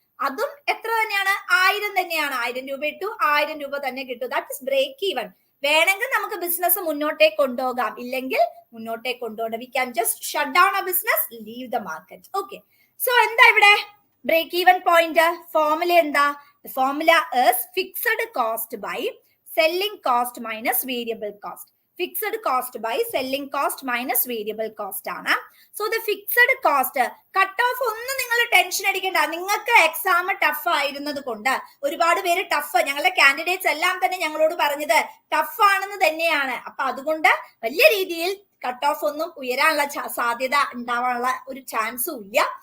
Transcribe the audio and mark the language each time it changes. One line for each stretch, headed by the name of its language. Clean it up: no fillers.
Malayalam: അതും എത്ര തന്നെയാണ്? 1000 തന്നെയാണ്. 1000 രൂപ ഇട്ടു, 1000 രൂപ തന്നെ കിട്ടും.
English: That is break even.
Malayalam: വേണമെങ്കിൽ നമുക്ക് ബിസിനസ് മുന്നോട്ടേക്ക് കൊണ്ടുപോകാം, ഇല്ലെങ്കിൽ മുന്നോട്ടേക്ക് കൊണ്ടുപോകണം.
English: We can just shut down a business, leave the market. Okay. So
Malayalam: എന്താ ഇവിടെ ബ്രേക്ക് ഈവൻ പോയിന്റ്? ഫോർമുല എന്താ?
English: Formula is fixed cost by selling cost minus variable cost. Fixed cost by selling cost minus variable cost ആണ്. So the fixed cost
Malayalam: cut off ഒന്നും നിങ്ങൾ tension അടിക്കണ്ട. നിങ്ങൾക്ക് exam tough ആയിരുന്നത് കൊണ്ട് ഒരുപാട് പേര് ടഫ്, ഞങ്ങളുടെ കാൻഡിഡേറ്റ്സ് എല്ലാം തന്നെ ഞങ്ങളോട് പറഞ്ഞത് ടഫ് ആണെന്ന് തന്നെയാണ്. അപ്പൊ അതുകൊണ്ട് വലിയ രീതിയിൽ കട്ട് ഓഫ് ഒന്നും ഉയരാനുള്ള സാധ്യത ഉണ്ടാവാനുള്ള ഒരു ചാൻസും ഇല്ല.